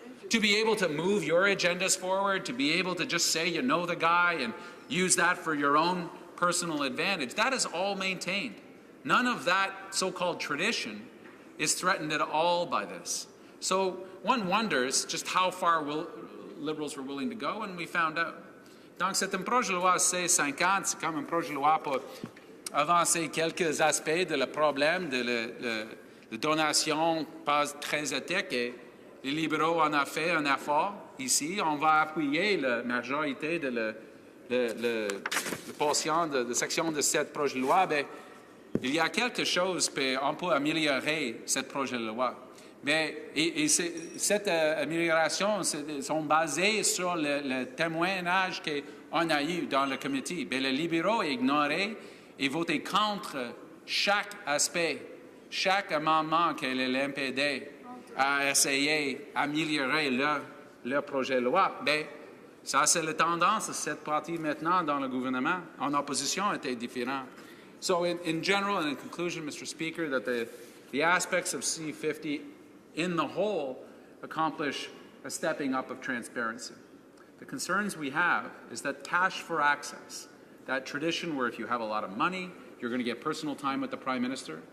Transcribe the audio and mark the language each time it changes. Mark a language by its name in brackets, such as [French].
[English] To be able to move your agendas forward, to be able to just say you know the guy and use that for your own personal advantage, that is all maintained. None of that so-called tradition is threatened at all by this. So one wonders just how far Liberals were willing to go, and we found out. [French] Donc c'est un projet de loi C-50, c'est comme un projet de loi pour avancer quelques aspects de le problème de la donation pas très éthique, et les libéraux en ont fait un effort ici. On va appuyer la majorité de la portion de section de ce projet de loi. Mais il y a quelque chose qu'on peut améliorer ce projet de loi. Mais cette amélioration sont basées sur le témoignage qu'on a eu dans le comité. Mais les libéraux ont ignoré et voté contre chaque aspect, chaque amendement que l'NPD a essayé d'améliorer leur projet de loi. Mais ça, c'est la tendance de cette partie maintenant dans le gouvernement. En opposition, était différent. [English] So in general and in conclusion, Mr. Speaker, that the aspects of C-50 in the whole accomplish a stepping up of transparency. The concerns we have is that cash for access, that tradition where if you have a lot of money, you're going to get personal time with the Prime Minister.